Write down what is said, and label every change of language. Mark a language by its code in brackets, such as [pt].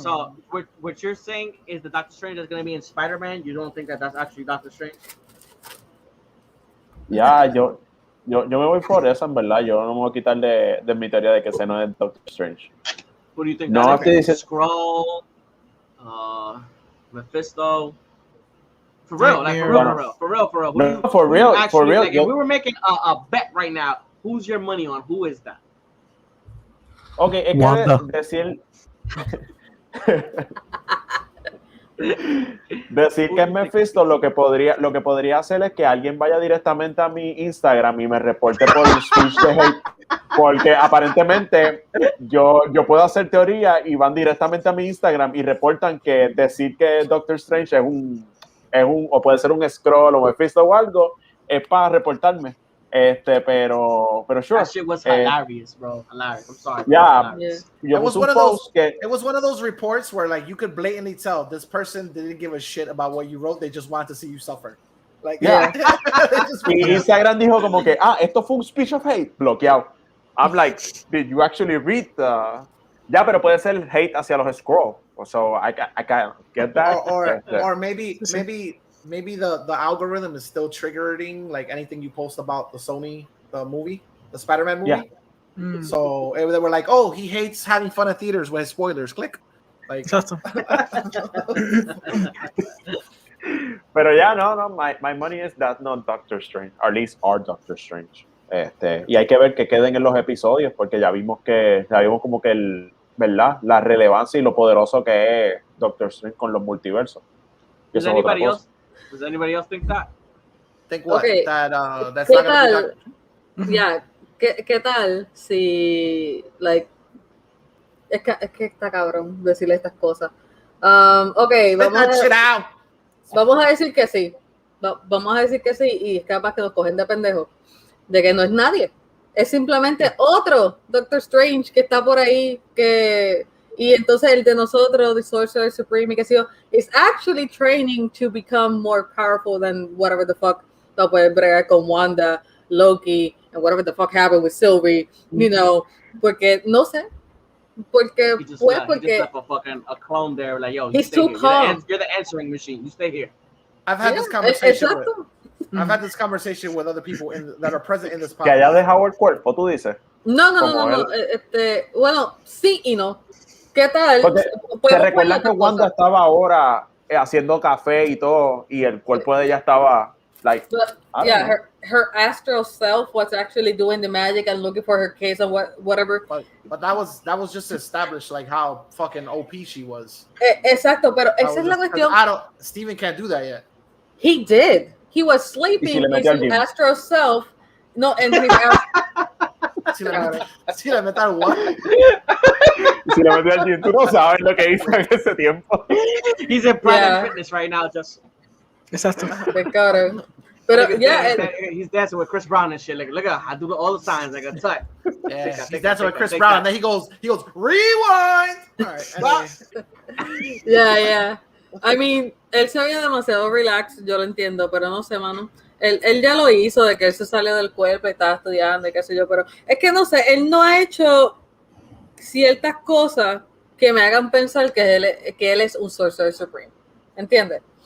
[en] So what you're saying is the Doctor Strange is going to be in Spider-Man. You don't think that that's actually Doctor Strange? [es] Ya, yo me voy por eso, en verdad. Yo no me voy a quitar de mi teoría de que ese no es Doctor Strange. [en] What do you think? No, Skrull, Mephisto. For real, like for real. No, for real. Like, if we were making a bet right now, who's your money on? Who is that? [es] Okay, es que decir que es Mephisto, lo que podría hacer es que alguien vaya directamente a mi Instagram y me reporte por el speech de hate, porque aparentemente yo puedo hacer teoría y van directamente a mi Instagram y reportan que decir que Doctor Strange es un o puede ser un Skrull o Mephisto o algo, es para reportarme. Pero [en] sure. That shit was hilarious, bro. Hilarious. I'm sorry. Yeah. It was one of those reports where like you could blatantly tell this person didn't give a shit about what you wrote. They just wanted to see you suffer. Like, yeah. [es] Y Instagram dijo como que, esto fue un [en] speech of hate, [es] bloqueado. [en] I'm like, did you actually read the... [es] Ya, pero puede ser hate hacia los Skrull. [en] So I can't get that. Or maybe the algorithm is still triggering like anything you post about the Spider-Man movie. Yeah. So they were like, oh, he hates having fun at theaters with spoilers. Click. Like. [es] Pero ya no, [en] my money is that not Doctor Strange, or at least our Doctor Strange. [es] Y hay que ver que queden en los episodios, porque ya vimos como que ¿verdad? La relevancia y lo poderoso que es Doctor Strange con los multiversos. [en] Does anybody else think that? Think what? Okay. That's [es] ¿Qué [en] not gonna [es] tal? Yeah. ¿Qué tal si like es que está cabrón decirle estas cosas? Okay, vamos a decir que sí. Vamos a decir que sí y es capaz que nos cogen de pendejos. De que no es nadie. Es simplemente otro Doctor Strange que está por ahí, y entonces el de nosotros, the Sorcerer Supreme, que sé yo, [en] is actually training to become more powerful than whatever the fuck [es] va a poder bregar con [en] Wanda, Loki, and whatever the fuck happened with Sylvie, you know, [es] porque no sé, porque [en] he just left a clone there, like, yo, he's too calm. You're the answering machine. You stay here. I've had this conversation I've had this conversation with other people that are present in this podcast. [es] Que haya dejado el cuerpo, tú dices. No. Bueno, sí y no. ¿Qué tal? ¿Te recuerdas que Wanda estaba ahora haciendo café y todo, y el cuerpo de ella estaba, like, [en] her astral self was actually doing the magic and looking for her case and whatever. But that was just to establish like how fucking OP she was. [es] Exacto, pero esa es la cuestión. [en] Steven can't do that yet. He did. He was sleeping in his astral self. No, and his [es] Si le mete al [en] what? [es] Si le metió al gym, tú no sabes lo que hizo en ese tiempo. [en] He's in Planet Fitness right now, just. [es] Exacto. Qué cabrón. Pero [en] he's dancing with Chris Brown and shit. Like, look, I do all the signs like a tut. Yeah, he's dancing with Chris Brown, and then he goes, rewind. All right, anyway. Yeah. [es] I mean, él se veía demasiado relax, yo lo entiendo, pero no sé, mano. Él ya lo hizo, de que él se salió del cuerpo y estaba estudiando y qué sé yo, pero es que no sé, él no ha hecho ciertas cosas que me hagan pensar que él es un Sorcerer Supreme, ¿entiendes?